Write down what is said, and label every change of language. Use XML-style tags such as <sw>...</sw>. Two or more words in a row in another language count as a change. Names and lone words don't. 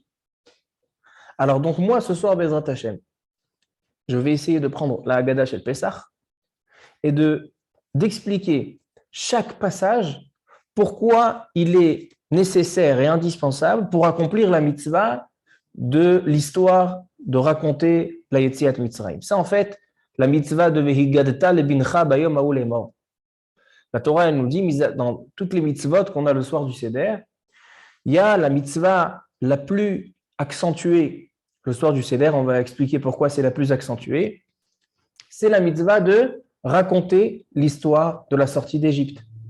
<fr>Alors donc moi, ce soir,</fr> <he>בעזרת השם,</he> <fr>je vais essayer de prendre la Haggadah chez le Pessah et d'expliquer chaque passage pourquoi il est nécessaire et indispensable pour accomplir la mitzvah de l'histoire de raconter la</fr> <he>יציאת מצרים.</he> <fr>Ça, en fait, la mitzvah de</fr> <he>והגדת לבנך ביום ההוא לאמר.</he> <fr>La Torah elle nous dit, dans toutes les mitzvot qu'on a le soir du Seder, il y a la mitzvah la plus accentuée. Le soir du Seder, on va expliquer pourquoi c'est la plus accentuée. C'est la mitzvah de raconter l'histoire de la sortie d'Égypte.</fr>